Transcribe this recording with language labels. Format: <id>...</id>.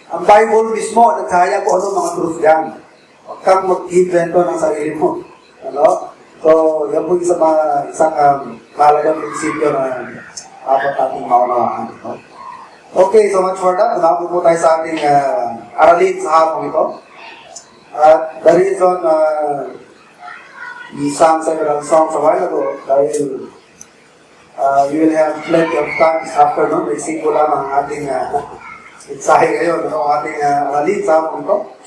<tl>Ang Bible mismo, nagsahaya kung anong mga truth yan. Huwag kang mag-invento ng sarili mo. Ano? So, yan po isang mahalagang prinsipyo na dapat natin maunawaan. No?</tl> <en>Okay, so much for that.</en> <tl>Unapo po tayo sa ating aralin sa hapong ito.</tl> <en>At the reason we sang several songs a while ago</en> <tl>dahil</tl> <en>you will have plenty of time this afternoon.</en> <tl>Isip ko lang ang ating mensahe ngayon, ang ating aralin sa hapon ito.</tl>